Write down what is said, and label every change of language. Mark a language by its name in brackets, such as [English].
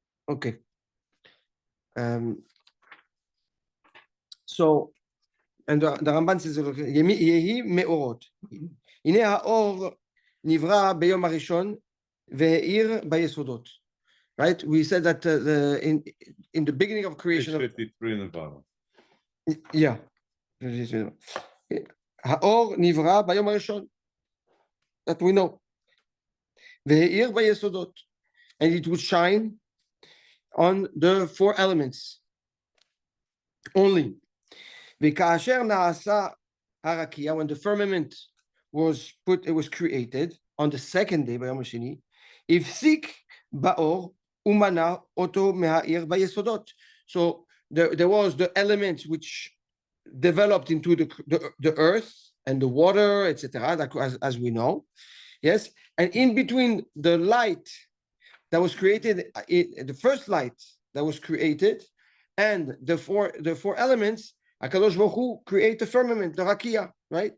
[English] Okay. So, and the Ramban says, [Hebrew] יהי מאורות. הנה האור נברא ביום הראשון, והאיר ביסודות. [English] Right? We said that in the beginning of creation. 53 in the bottom. Yeah. [Hebrew] האור נברא ביום הראשון. [English] That we know. [Hebrew] והאיר ביסודות. [English] And it would shine on the four elements only. [Hebrew] וכאשר נעשה הרקיע, [English] when the firmament was created on the second day, [Hebrew] ביום השני, הפסיק באור ומנע אותו מהעיר ביסודות. [English] So there was the elements which developed into the earth and the water, etc., as we know. Yes, and in between the light that was created, the first light that was created, and the four elements, HaKadosh Baruch Hu create the firmament, the rakia, right?